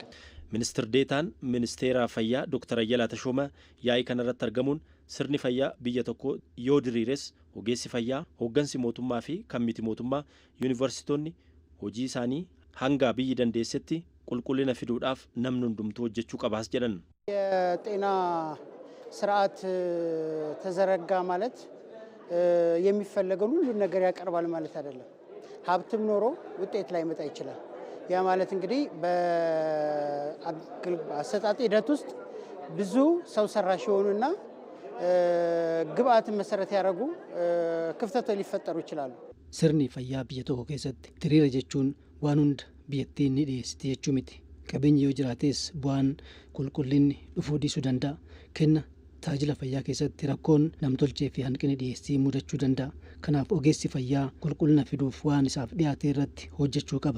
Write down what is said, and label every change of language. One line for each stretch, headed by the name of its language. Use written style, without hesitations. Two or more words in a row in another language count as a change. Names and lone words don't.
Oromo: Ministeer Deetaan Ministeera Fayyaa Dr. Ayyalaa Tashooma yaa'ii kanarratti argamuun sirni fayyaa biyya tokko yoo diriires ogeessi fayyaa, hooggansi mootummaa fi kan miti mootummaa yuunivarsiitonni hojii isaanii hanga biyyi dandeessetti qulqullina fiduudhaaf namni hundumtuu hojjechuu qabaas jedhan.
Amharic: የጤና ስርዓት ተዘረጋ ማለት የሚፈለገውን ሁሉ ነገር ያቀርባል ማለት አይደለም። ሀብትም ኖሮ ውጤት ላይ መጣ ይችላል። ያ ማለት እንግዲህ በአሰጣጥ ሂደት ውስጥ ብዙ ሰው ሰራሽ የሆኑና ግብአትን መሰረት ያደረጉ ክፍተቶች ሊፈጠሩ ይችላሉ።
Oromo: Sirni fayyaa biyya tokko keessatti hiriira jechuun waan hunda biyyattiin ni dhiyeessiti jechuu miti. Qabeenyi yoo jiraates bu'aan qulqullinni dhufuu dhiisuu danda'a. Kenna tajaajila fayyaa keessatti rakkoon namtolchee fi hanqinni dhiyeessii mudachuu danda'a. Kanaaf ogeessi fayyaa qulqullina fiduuf waan isaaf dhiyaate irratti hojjechuu qaba.